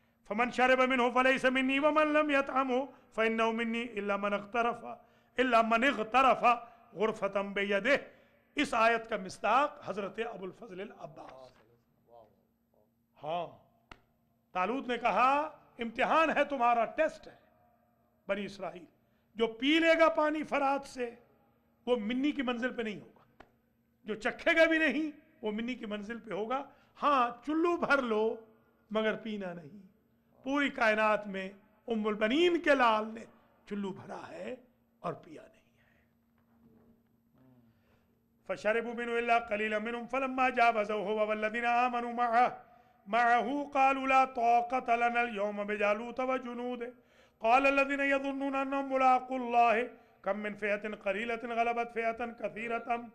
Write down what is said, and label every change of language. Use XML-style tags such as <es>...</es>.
<ar>فمن شرب منه فليس مني ومن لم يطعمه فإنه مني إلا من اغترف غرفة بيده.</ar> <ur>اس آیت کا مصداق حضرت ابو الفضل العباس. ہاں, طالوت نے کہا امتحان ہے تمہارا, ٹیسٹ ہے. بنی اسرائیل جو پی لے گا پانی فرات سے وہ منی کی منزل پہ نہیں ہوگا, جو چکھے گا بھی نہیں وہ منی کی منزل پہ ہوگا. ہاں چلو بھر لو مگر پینا نہیں. پوری کائنات میں ام البنین کے لال نے چلو بھرا ہے اور پیا نہیں ہے.</ur> <ar>فشربوا منه الا قليلا منهم فلما جاوزه هو والذين آمنوا معه قالوا لا طاقة لنا اليوم بجالوت وجنوده قال الذين يظنون انهم ملاقو الله كم من فئة قليلة غلبت فئة كثيرة</ar>